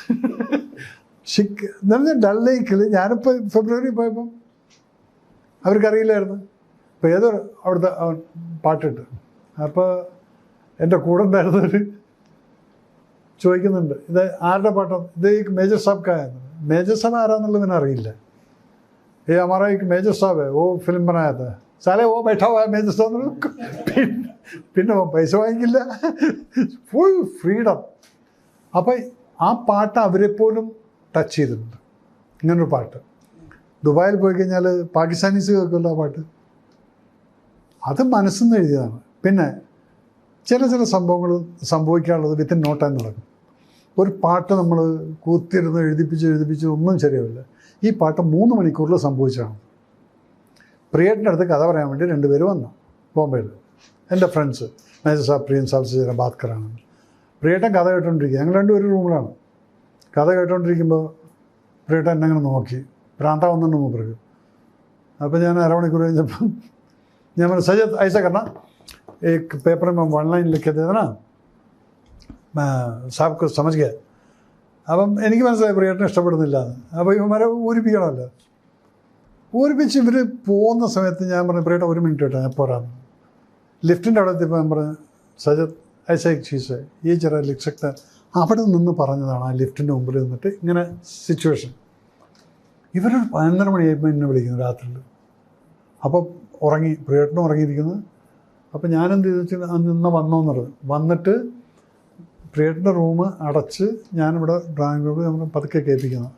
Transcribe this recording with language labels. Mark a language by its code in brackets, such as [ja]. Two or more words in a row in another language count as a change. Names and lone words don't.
[ml] എന്ന് പറഞ്ഞാൽ ഡൽ ലേക്കിൽ ഞാനിപ്പോൾ ഫെബ്രുവരി പോയപ്പം അവർക്കറിയില്ലായിരുന്നു. അപ്പോൾ ഏതോ അവിടുത്തെ പാട്ടിട്ട് അപ്പോൾ എൻ്റെ കൂടെ ഉണ്ടായിരുന്നവർ ചോദിക്കുന്നുണ്ട്, ഇത് ആരുടെ പാട്ടാണ്, ഇത് ഈ മേജർ സാബ് കായെന്ന്. മേജർ സാബ് ആരാന്നുള്ളത് പിന്നെ അറിയില്ല. [hi] हमारा एक मेजर साहब है, वो फिल्म बनाया था, साले वो बैठा हुआ है मेजर साहब. [ml] പിന്നെ പൈസ വാങ്ങിക്കില്ല, [en] full freedom. [ml] അപ്പം ആ പാട്ട് അവരെപ്പോലും ടച്ച് ചെയ്തിട്ടുണ്ട്. ഇങ്ങനൊരു പാട്ട് ദുബായിൽ പോയി കഴിഞ്ഞാൽ പാകിസ്ഥാനീസ് കേൾക്കുമല്ലോ ആ പാട്ട്. അത് മനസ്സിൽ നിന്ന് എഴുതിയതാണ്. പിന്നെ ചില സംഭവങ്ങൾ സംഭവിക്കാനുള്ളത് [en] within no time [ml] നടക്കും. ഒരു പാട്ട് നമ്മൾ കൂത്തിരുന്ന് എഴുതിപ്പിച്ച് ഒന്നും ശരിയാവില്ല. ഈ പാട്ട് 3 മണിക്കൂറിൽ സംഭവിച്ചതാണ്. പ്രിയേട്ടൻ്റെ അടുത്ത് കഥ പറയാൻ വേണ്ടി 2 പേര് വന്നു ബോംബെയിൽ. എൻ്റെ ഫ്രണ്ട്സ് [hi] മേജർ സാബ് പ്രിയൻ സാബ് से जरा बात कराना. [ml] പ്രിയേട്ടൻ കഥ കേട്ടോണ്ടിരിക്കുക. ഞങ്ങൾ 2 പേരും റൂമിലാണ്. കഥ കേട്ടോണ്ടിരിക്കുമ്പോൾ പ്രിയേട്ടൻ എന്നെ അങ്ങനെ നോക്കി, ഭ്രാന്താവുന്നുണ്ട് മൂപ്പർക്ക്. അപ്പോൾ ഞാൻ അരമണിക്കൂർ കഴിഞ്ഞപ്പം ഞാൻ പറഞ്ഞു, [hi] सजत ऐसा करना एक पेपर में 1 लाइन लिख के दे देना, मैं साहब को समझ गया. [ml] അപ്പം എനിക്ക് മനസ്സിലായി പ്രിയേട്ടനെ ഇഷ്ടപ്പെടുന്നില്ല. അപ്പോൾ ഇവന്മാരെ ഊരിപ്പിക്കണമല്ലോ. ഊരിപ്പിച്ച് ഇവർ പോകുന്ന സമയത്ത് ഞാൻ പറഞ്ഞു, പ്രിയേട്ട 1 മിനിറ്റ് കേട്ടോ, ഞാൻ പോരാന്ന്. ലിഫ്റ്റിൻ്റെ അവിടെ എത്തിയപ്പോൾ ഞാൻ പറഞ്ഞു, [hi] സജത് ഐസ एक चीज़ है ये जरा लिख सकता है. [ml] അവിടെ നിന്ന് പറഞ്ഞതാണ് ആ ലിഫ്റ്റിൻ്റെ മുമ്പിൽ നിന്നിട്ട് ഇങ്ങനെ സിറ്റുവേഷൻ. ഇവരൊരു 11 മണിയായപ്പോൾ എന്നെ വിളിക്കുന്നു രാത്രിയിൽ. അപ്പോൾ പ്രിയേട്ടനും ഉറങ്ങിയിരിക്കുന്നു. അപ്പോൾ ഞാനെന്ത് ചെയ്തു വെച്ചാൽ അന്ന് വന്നോന്നുള്ളത്. വന്നിട്ട് പ്രിയേട്ടൻ്റെ റൂം അടച്ച് ഞാനിവിടെ ഡ്രോയിങ് റൂമിൽ നമ്മൾ പതുക്കെ കേൾപ്പിക്കുന്നത്.